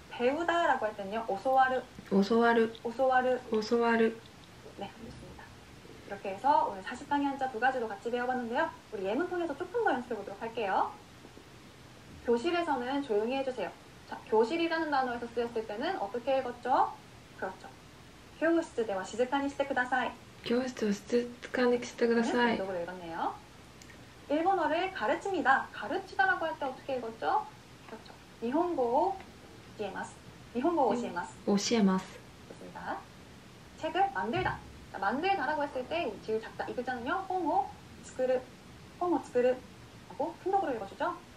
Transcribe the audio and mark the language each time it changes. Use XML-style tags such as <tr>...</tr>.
<ko>배우다 라고 할 때는요. 오소와르. 네, 좋습니다. 이렇게 해서 오늘 40강의 한자 두 가지도 같이 배워봤는데요. 우리 예문 통해서 조금 더 연습해보도록 할게요. 교실에서는 조용히 해주세요. 자, 교실이라는 단어에서 쓰였을 때는 어떻게 읽었죠? 그렇죠.</ko> <ja>교室では静かにしてください. 교室を静かにしてください.</ja> <ko>음독으로 읽었네요. 일본어를 가르칩니다. 가르치다라고 할 때 어떻게 읽었죠? 그렇죠. 일본어 오시에마스. 오시에마스. 좋습니다. 책을 만들다. 자, 만들다라고 했을 때 지을 작다. 이 글자는요. 홍호 츠쿠르 하고 훈독으로 읽어주죠.</ko>